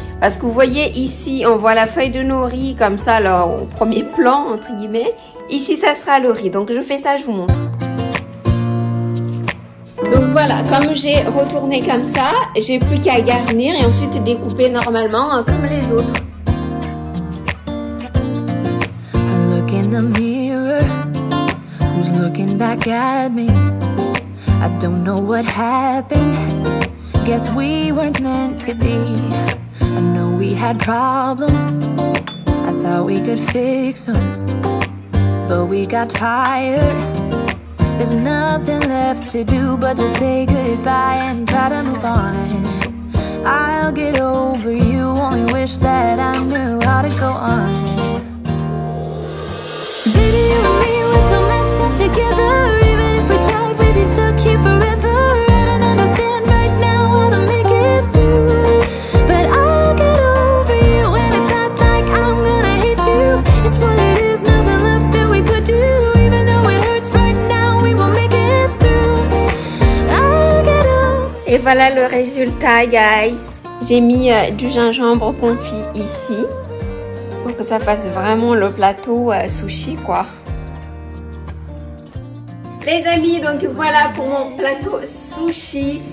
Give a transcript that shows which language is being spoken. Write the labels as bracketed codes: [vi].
[fr] Parce que vous voyez ici, on voit la feuille de nori comme ça, là, au premier plan, entre guillemets. Ici, ça sera le riz. Donc, je fais ça, je vous montre. Donc, voilà, comme j'ai retourné comme ça, j'ai plus qu'à garnir et ensuite découper normalement comme les autres. [en] I look in the mirror, who's looking back at me? I don't know what happened, guess we weren't meant to be. I know we had problems, I thought we could fix them, but we got tired. There's nothing left to do but to say goodbye and try to move on. I'll get over you, only wish that I knew how to go on. Baby, you and me, we're so messed up together. Even if we tried, we'd be stuck here forever. I don't understand right now how to make it through, but I'll get over you, and it's not like I'm gonna hate you. It's what it is, nothing left that we could do. Even though it hurts right now, we will make it through. I'll get over. [fr] Et voilà le résultat, guys. J'ai mis du gingembre confit ici pour que ça fasse vraiment le plateau sushi, quoi. Les amis, donc voilà pour mon plateau sushi.